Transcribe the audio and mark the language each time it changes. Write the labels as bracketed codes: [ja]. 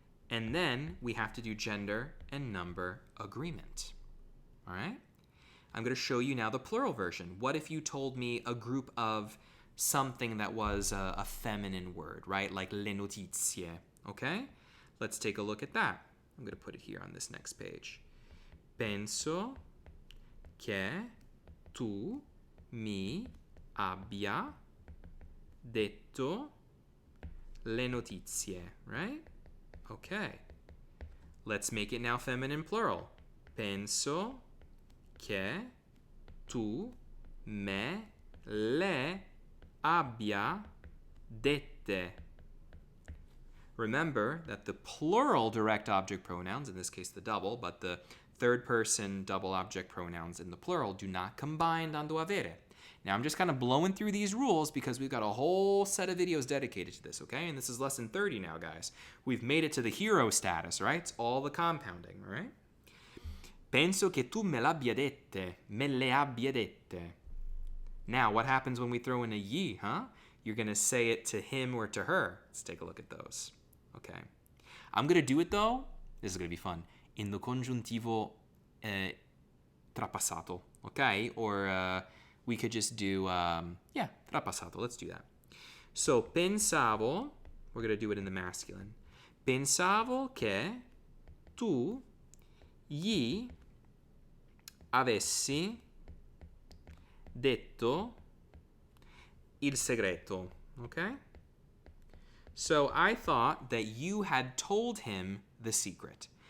[en] And then we have to do gender and number agreement. All right? I'm going to show you now the plural version. What if you told me a group of something that was a feminine word, right? Like le notizie, okay? Let's take a look at that. I'm going to put it here on this next page. [it] Penso che tu mi abbia detto le notizie, right? [en] Okay. Let's make it now feminine plural. [it] Penso che tu me le abbia dette. [en] Remember that the plural direct object pronouns, in this case the double, but the third person double object pronouns in the plural do not combine onto avere. Now I'm just kind of blowing through these rules because we've got a whole set of videos dedicated to this, okay? And this is lesson 30 now, guys. We've made it to the hero status, right? It's all the compounding, all right? [it] Penso che tu me l'abbia dette, me le abbia dette. [en] Now, what happens when we throw in a ye, huh? You're going to say it to him or to her. Let's take a look at those. Okay. I'm going to do it, though. This is going to be fun. In the congiuntivo trapassato, okay? Or we could just do, trapassato. Let's do that. So, pensavo, we're going to do it in the masculine. [it] Pensavo che tu gli avessi detto il segreto, okay? [en] So I thought that you had told him the secret.